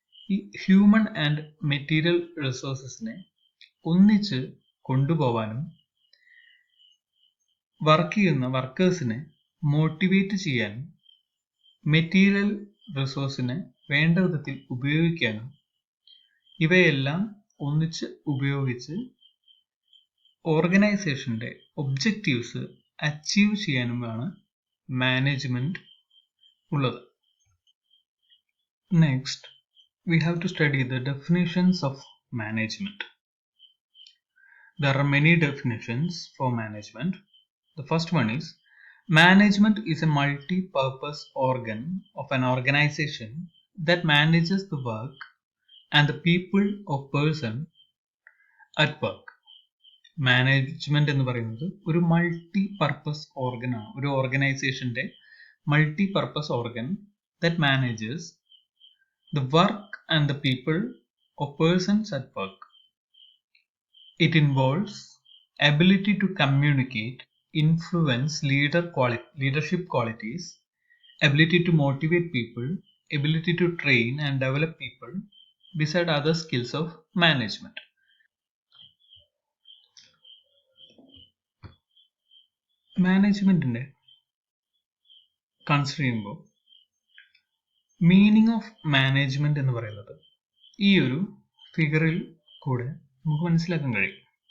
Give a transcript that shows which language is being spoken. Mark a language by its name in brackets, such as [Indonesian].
[Malayalam] ഈ human and material റിസോഴ്സസിനെ ഒന്നിച്ച് കൊണ്ടുപോകാനും വർക്ക് ചെയ്യുന്ന വർക്കേഴ്സിനെ മോട്ടിവേറ്റ് ചെയ്യാനും മെറ്റീരിയൽ റിസോഴ്സിനെ വേണ്ട വിധത്തിൽ ഉപയോഗിക്കാനും ഇവയെല്ലാം ഒന്നിച്ച് ഉപയോഗിച്ച് ഓർഗനൈസേഷന്റെ ഒബ്ജക്റ്റീവ്സ് അച്ചീവ് ചെയ്യാനുമാണ് മാനേജ്മെന്റ് ഉള്ളത്. [English] Next we have to study the definitions of management. There are many definitions for management. The first one is management is a multi-purpose organ of an organization that manages the work and the people or person at work. [Malayalam] Management എന്ന് പറയുന്നത് ഒരു multi purpose organ ആണ്, ഒരു ഓർഗനൈസേഷന്റെ multi purpose organ [English] That manages the work and the people or persons at work. It involves ability to communicate, influence leadership qualities, ability to motivate people, ability to train and develop people, beside other skills of management. [Malayalam] മാനേജ്മെന്റിനെ consider ചെയ്യുമ്പോൾ meaning of management എന്ന് പറയുന്നത് ഈ ഒരു ഫിഗറിൽ കൂടെ നമുക്ക് മനസ്സിലാക്കാൻ കഴിയും.